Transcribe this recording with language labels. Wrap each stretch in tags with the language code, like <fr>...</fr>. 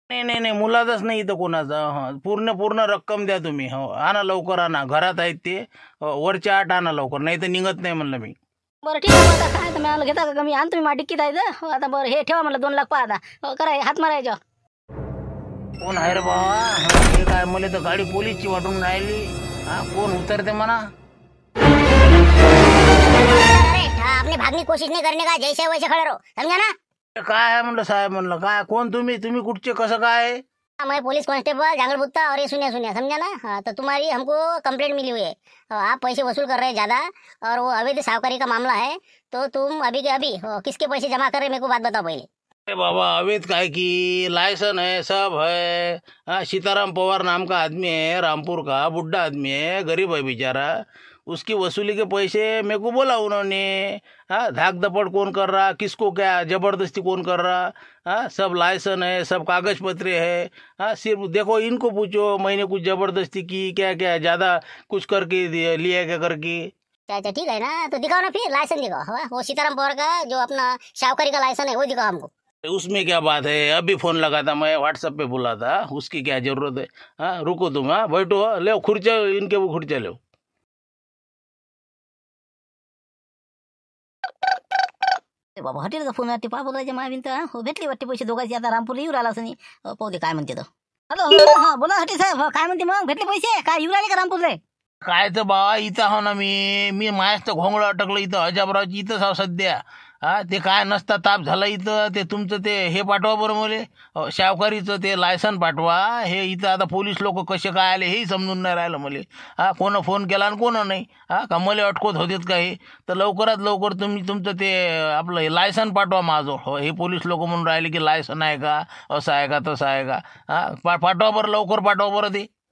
<mr>नाही मुलाचाच नाही इथं कोणाचा पूर्ण रक्कम द्या तुम्ही हो आणा लवकर आणा घरात आहेत ते वरचे 8 आणा लवकर नाही तर निघत नाही म्हणलं मी. बरं ठीक आहे आता काय तुम्ही आम्हाला घेता का कमी आण तुम्ही डिक्कीत आहे हो आता बरं हे ठेवा म्हणलं 2 लाख पाहा आता हो करा हात मारायच्या. कोण आहे रे बाबा हे काय मला तर गाडी पोलीसची वाटून राहिली कोण उतरते म्हणा.</mr> <hi>अरे आपने भागने कोशिश नहीं करने का जैसे वैसे खड़े रहो समझा ना.</hi> <mr>काय आहे म्हणलं साहेब म्हणलं काय कोण तुम्ही कुठचे कसं काय.</mr> <hi>मैं पुलिस कांस्टेबल जांगलबुत्ता और ये सुनिया समझा ना. हाँ, तो तुम्हारी हमको कंप्लेंट मिली हुई है आप पैसे वसूल कर रहे हैं ज़्यादा और वो अवैध साहूकारी का मामला है तो तुम अभी के अभी किसके पैसे जमा कर रहे मेरे को बात बताओ पहले. अरे बाबा अवैध काय की लाइसेंस है सब है सीताराम पवार नाम का आदमी है रामपुर का बुढ़ा आदमी है गरीब है बेचारा उसकी वसूली के पैसे मेरे को बोला उन्होंने धाक दपड़ कौन कर रहा किसको क्या जबरदस्ती कौन कर रहा सब लाइसेंस है सब कागज पत्र है सिर्फ देखो इनको पूछो मैंने कुछ जबरदस्ती की क्या क्या ज़्यादा कुछ करके लिया क्या करके. अच्छा ठीक है ना तो दिखाओ ना फिर लाइसेंस दिखाओ वो सीताराम पवार का जो अपना साहूकारी का लाइसेंस है वो दिखाओ हमको. उसमें क्या बात है अभी फ़ोन लगा था मैं व्हाट्सएप पे बोला था उसकी क्या ज़रूरत है रुको तुम बैठो ले खुर्चा इनके वो खुर्चा लो.</hi> <mr>बाबा हॉटेलचा फोन वाटते पा बोलायच्या मावीन तर हो भेटली वाटते पैसे दोघांची आता रामपूरला येऊ राहिला असं नाही पाहू दे काय म्हणते तर. हॅलो हां बोला हॉटेल साहेब काय म्हणते मग भेटले पैसे काय येऊ राहिले का रामपूरला. काय तर बाबा इथं हो ना मी माझ्याच तर घोंगडं अटकलं इथं अजाबरावची इथंच आहो सध्या ते काय नसता ताप झाला इथं ते तुमचं ते हे पाठवा बरं मले शावकारीचं ते लायसन पाठवा हे इथं आता पोलीस लोक कसे काय आले हेही समजून नाही राहिलं मले कोणं फोन केला आणि कोणं नाही का मले अटकवत होतेत का हे तर लवकरात लवकर तुम्ही तुमचं ते आपलं हे लायसन पाठवा माझं हो हे पोलीस लोक म्हणून राहिले की लायसन आहे का असं आहे का तसं आहे का पाठवा बरं लवकर पाठवा बरं ते.</mr>